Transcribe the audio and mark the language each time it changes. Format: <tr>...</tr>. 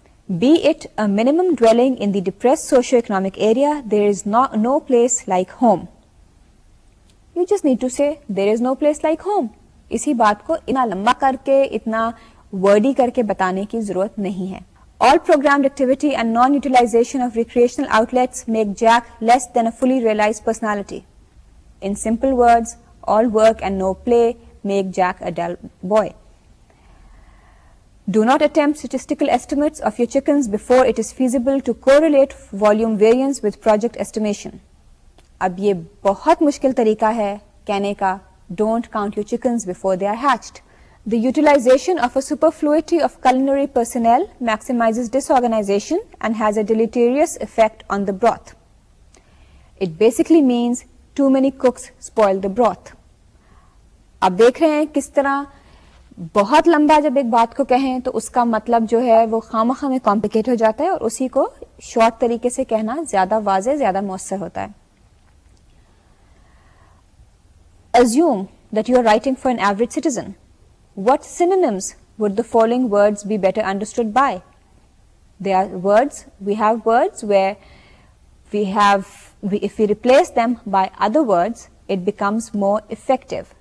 <en>Be it a minimum dwelling in the depressed socio-economic area, there is no place like home. You just need to say, there is no place like home.</en> <ur>اسی بات کو اتنا لمبا کر کے اتنا ورڈی کر کے بتانے کی ضرورت نہیں ہے.</ur> <en>All programmed activity and non-utilization of recreational outlets make Jack less than a fully realized personality. In simple words, all work and no play make Jack a dull boy. Do not attempt statistical estimates of your chickens before it is feasible to correlate volume variance with project estimation.</en> <ur>اب یہ بہت مشکل طریقہ ہے کہنے کا</ur> <en>don't count your chickens before they are hatched. The utilization of a superfluity of culinary personnel maximizes disorganization and has a deleterious effect on the broth. It basically means too many cooks spoil the broth.</en> <ur>اب دیکھ رہے ہیں کس طرح بہت لمبا جب ایک بات کو کہیں تو اس کا مطلب جو ہے وہ خامخواہ میں کمپلیکیٹ ہو جاتا ہے اور اسی کو شارٹ طریقے سے کہنا زیادہ واضح زیادہ مؤثر ہوتا ہے.</ur> <en>Assume that you are writing for an average citizen. What synonyms would the following words be better understood by? They are words, we have words where if we replace them by other words, it becomes more effective.</en>